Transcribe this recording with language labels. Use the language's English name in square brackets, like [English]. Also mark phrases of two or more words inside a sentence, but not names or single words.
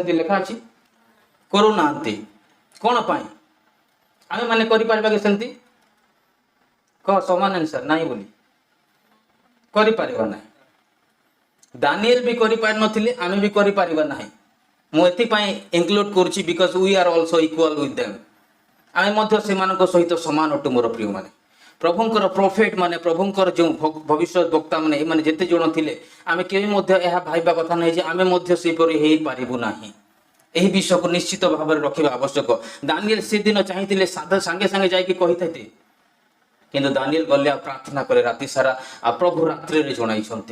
[Odia] ସେମିତି ଲେଖା ଅଛି? କରୁନାହାନ୍ତି। କ'ଣ ପାଇଁ? ଆମେ ମାନେ କରିପାରିବା କି ସେମିତି? କହ ସମାନ ଆନ୍ସର ନାହିଁ ବୋଲି କରିପାରିବା ନାହିଁ। ଦାନିଏଲ ବି କରିପାରିନଥିଲେ, ଆମେ ବି କରିପାରିବା ନାହିଁ। ମୁଁ ଏଥିପାଇଁ ଇନକ୍ଲୁଡ କରୁଛି [English] because we are also equal with them. [Odia] ଆମେ ମଧ୍ୟ ସେମାନଙ୍କ ସହିତ ସମାନ ଅଟୁ ମୋର ପ୍ରିୟମାନେ। ପ୍ରଭୁଙ୍କର ପ୍ରଫେଟ ମାନେ, ପ୍ରଭୁଙ୍କର ଯେଉଁ ଭବିଷ୍ୟତ ବକ୍ତା ମାନେ, ଏମାନେ ଯେତେ ଜଣ ଥିଲେ, ଆମେ କେବେ ମଧ୍ୟ ଏହା ଭାବିବା କଥା ନାହିଁ ଯେ ଆମେ ମଧ୍ୟ ସେପରି ହେଇପାରିବୁ ନାହିଁ। ଏହି ବିଷୟକୁ ନିଶ୍ଚିତ ଭାବରେ ରଖିବା ଆବଶ୍ୟକ। ଦାନିଏଲ ସେଦିନ ଚାହିଁଥିଲେ ସାଙ୍ଗେ ସାଙ୍ଗେ ଯାଇକି କହିଥାନ୍ତେ, କିନ୍ତୁ ଦାନିଏଲ ଗଲେ ଆଉ ପ୍ରାର୍ଥନା କଲେ ରାତି ସାରା, ଆଉ ପ୍ରଭୁ ରାତ୍ରିରେ ଜଣାଇଛନ୍ତି।